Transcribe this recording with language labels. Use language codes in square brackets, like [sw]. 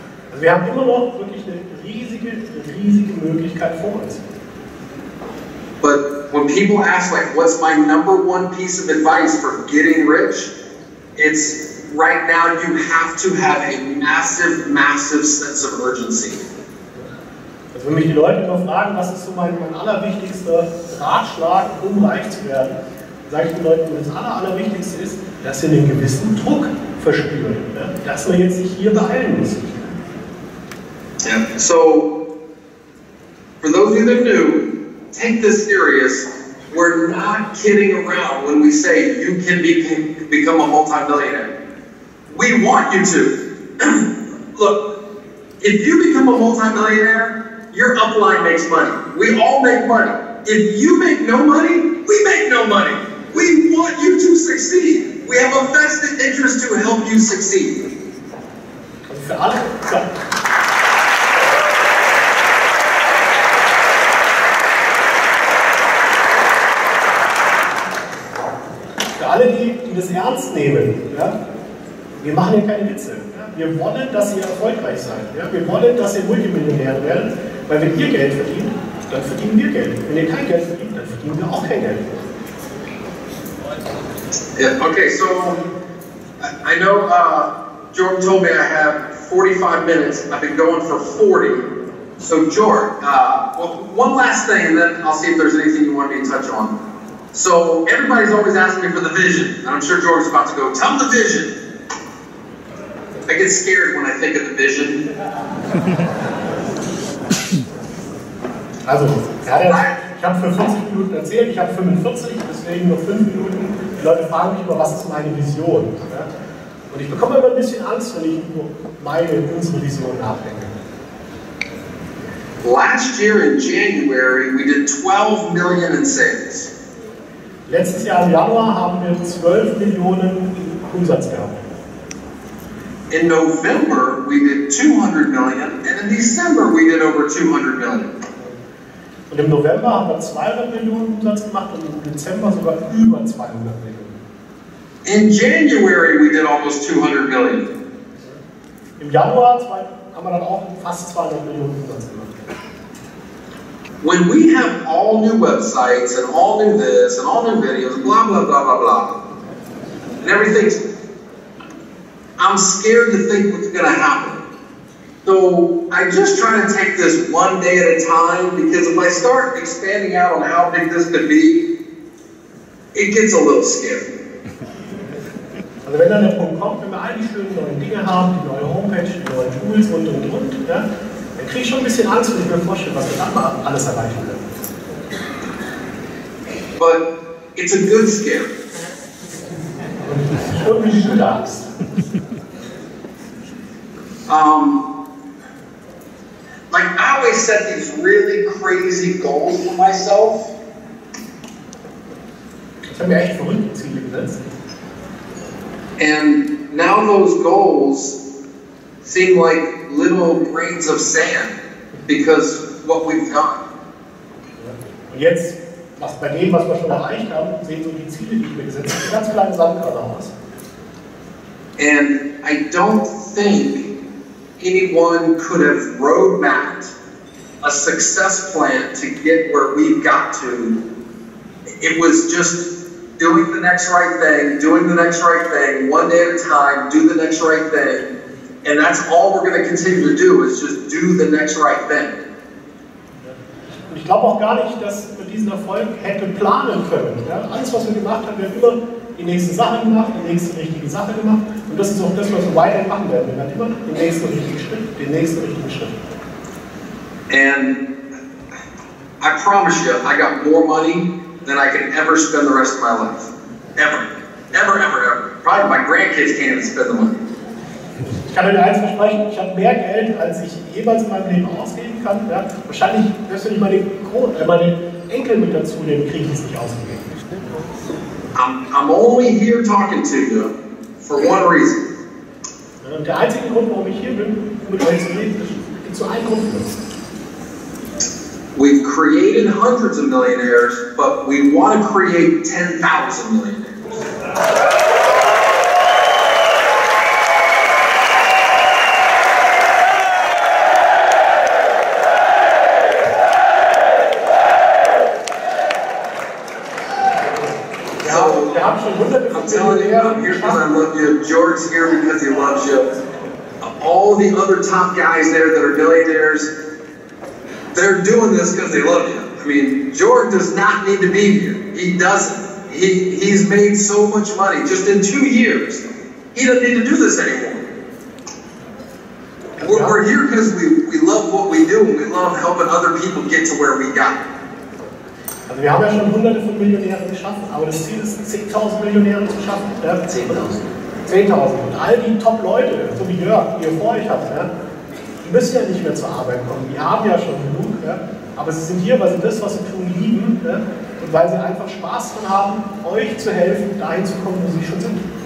[de] Also wir haben immer noch wirklich eine riesige Möglichkeit vor uns. [en] But when people ask, like, what's my #1 piece of advice for getting rich? It's right now you have to have a massive sense of urgency. Also wenn mich die Leute immer fragen, was ist so mein allerwichtigster Ratschlag, um reich zu werden, sage ich den Leuten, das Allerwichtigste ist, dass sie einen gewissen Druck verspüren, dass man jetzt sich hier beeilen muss. Yeah. So, for those of you that are new, take this serious. We're not kidding around when we say you can become a multi-millionaire. We want you to. Look, if you become a multi-millionaire, your upline makes money. We all make money. If you make no money, we make no money. We want you to succeed. We have a vested interest to help you succeed. [de] Für alle. alle, die das ernst nehmen, ja, wir machen hier keine Witze. Ja. Wir wollen, dass ihr erfolgreich seid. Ja. Wir wollen, dass ihr Multimillionär werdet, weil wenn ihr Geld verdient, dann verdienen wir Geld. Wenn ihr kein Geld verdient, dann verdienen wir auch kein Geld. [en] Yeah, okay, so I know Jordan told me I have 45 minutes. I've been going for 40. So Jordan, well, one last thing, and then I'll see if there's anything you want me to touch on. So everybody's always asking me for the vision, and I'm sure Jordan's about to go, tell them the vision. I get scared when I think of the vision. [de] Also, ich habe für 40 Minuten erzählt, ich habe 45, deswegen noch 5 Minuten. Die Leute fragen mich immer, was ist meine Vision? Ja? Und ich bekomme immer ein bisschen Angst, wenn ich über unsere Vision nachdenke. [en] Last year in January, we did 12 million in sales. [de] Letztes Jahr im Januar haben wir 12 Millionen Umsatz gehabt. [en] In November, we did 200 million, and in December, we did over 200 million. [de] Und im November haben wir 200 Millionen Umsatz gemacht und im Dezember sogar über 200 Millionen. [en] In January, we did almost 200 million. [de] Im Januar haben wir dann auch fast 200 Millionen Umsatz gemacht. [en] When we have all new websites and all new this and all new videos, blah, blah, blah, blah, blah, and everything's, I'm scared to think what's going to happen. So I just try to take this one day at a time, because if I start expanding out on how big this could be, it gets a little scary. [de] Also wenn dann der Punkt kommt, wenn wir all die schönen neuen Dinge haben, die neue Homepage, die neuen Tools und, ja, dann kriege ich schon ein bisschen Angst, wenn ich mir vorstelle, was wir dann mal alles erreichen können. [en] But it's a good scare. [de] Und wie du sagst. [en] Like I always set these really crazy goals for myself. [de] Ich habe mir echt verrückte Ziele gesetzt. [en] And now those goals seem like little grains of sand because what we've done. [de] Und jetzt, bei dem, was wir schon erreicht haben, sehen so die Ziele, die ich mir gesetzt habe, ganz kleine Sandkörner aus. [en] And I don't think anyone could have roadmapped a success plan to get where we've got to. It was just doing the next right thing, doing the next right thing, one day at a time, do the next right thing. And that's all we're going to continue to do, is just do the next right thing. [de] Und ich glaube auch gar nicht, dass wir diesen Erfolg hätten planen können. Ja? Alles, was wir gemacht haben, wir haben immer die nächste Sache gemacht, die nächste richtige Sache gemacht. Und das ist auch das, was wir weiterhin machen werden. Wir werden immer den nächsten richtigen Schritt, den nächsten richtigen Schritt. [en] And I promise you, I got more money than I can ever spend the rest of my life. Ever. Ever, ever, ever. Probably my grandkids can't even spend the money. [de] Ich kann euch eins versprechen, ich habe mehr Geld, als ich jemals in meinem Leben ausgeben kann. Ja? Wahrscheinlich, selbst wenn ich meine Enkel mit dazu nehme, kriege ich es nicht ausgegeben. [en] I'm only here talking to you for one reason. [de] Und der einzige Grund, warum ich hier bin, mit euch zu reden, ist zu einem Grund. [en] We've created hundreds of millionaires, but we want to create 10,000 millionaires. I'm telling you, I'm here because I love you. George's here because he loves you. All the other top guys there that are millionaires, they're doing this because they love you. I mean, George does not need to be here. He doesn't. He's made so much money just in 2 years. He doesn't need to do this anymore. We're here because we love what we do and we love helping other people get to where we got. [de] Also wir haben ja schon hunderte von Millionären geschaffen, aber das Ziel ist, 10.000 Millionäre zu schaffen. Ja? 10.000. 10.000. Und all die Top-Leute, so wie Jörg, die ihr vor euch habt, ja, die müssen ja nicht mehr zur Arbeit kommen. Die haben ja schon genug. Ja? Aber sie sind hier, weil sie das, was sie tun, lieben. Ja? Und weil sie einfach Spaß daran haben, euch zu helfen, dahin zu kommen, wo sie schon sind.